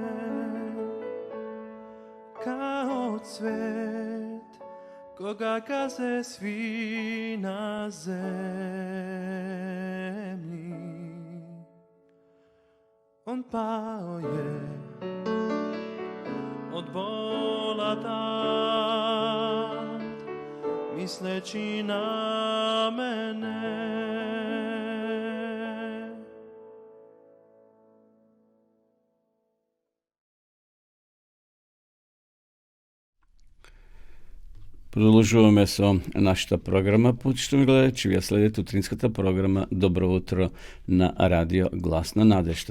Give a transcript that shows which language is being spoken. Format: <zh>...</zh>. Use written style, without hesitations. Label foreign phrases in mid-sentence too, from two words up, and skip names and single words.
<sr>Kao cvet, koga gaze svi na zemlji. On pao je od bola tad, misleći na mene.</sr> <mk>Продолжуваме со нашата програма. Почитуваме гледачи, вие следите утринската програма Добро утро на радио Глас на надежта.</mk>